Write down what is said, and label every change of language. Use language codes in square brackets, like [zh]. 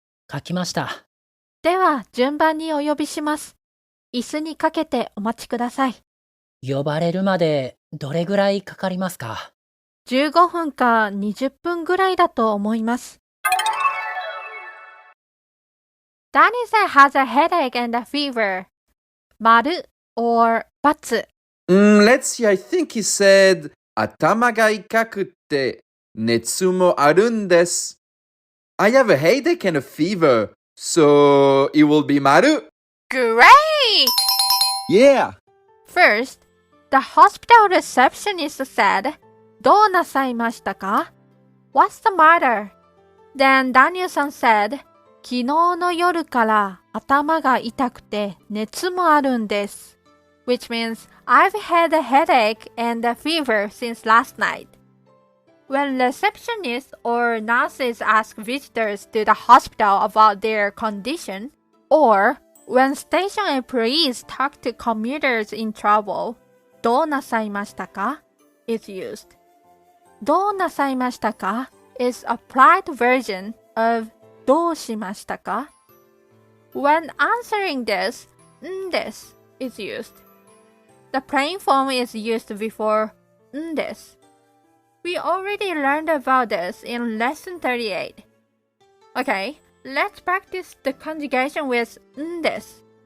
[ja] 書きました。では、順番にお呼びします。椅子にかけてお待ちください。呼ばれるまでどれぐらいかかりますか？15分か20分ぐらいだと思います。 [en] Danielle has a headache and a fever. 丸 or ×. Let's see, I think he said [ja] 頭が痛くて熱もあるんです。 [en] I have a headache and a fever, so it will be 丸。 Great! Yeah! First, the hospital receptionist said, [ja] どうなさいましたか? [en] What's the matter? Then Danielson said, [ja] 昨日の夜から頭が痛くて熱もあるんです。 [en] Which means I've had a headache and a fever since last night. When receptionists or nurses ask visitors to the hospital about their condition, or when station employees talk to commuters in trouble, [ja] どうなさいましたか [en] is used. [ja] どうなさいましたか [en] is a polite version of [ja] どうしましたか? [en] When answering this, んです is used. The plain form is used before んです. We already learned about this in lesson 38. Okay, let's practice the conjugation with んです.